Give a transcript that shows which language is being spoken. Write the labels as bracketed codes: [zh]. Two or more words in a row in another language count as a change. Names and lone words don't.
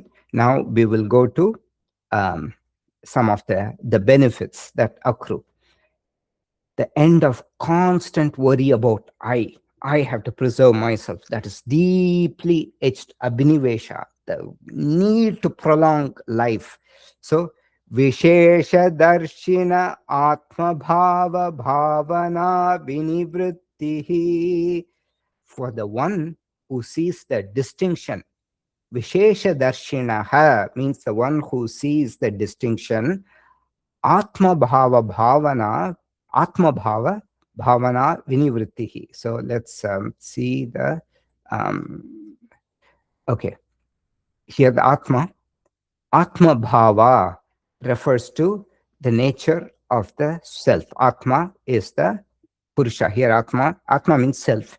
[en] Now we will go to some of the benefits that accrue. The end of constant worry about I have to preserve myself. That is deeply etched abhinivesha, the need to prolong life. [sa] So Vishesha darshina atma bhava bhavana vinivrittihi. [en] For the one who sees the distinction, [sa] Vishesha darshinaha [en] means the one who sees the distinction, [sa] atma bhava bhavana, atma bhava bhavana vinivrittihi. [en] So let's see the okay, here the [sa] atma bhava [en] refers to the nature of the self. Atma is the Puruṣa. Here Atma means self.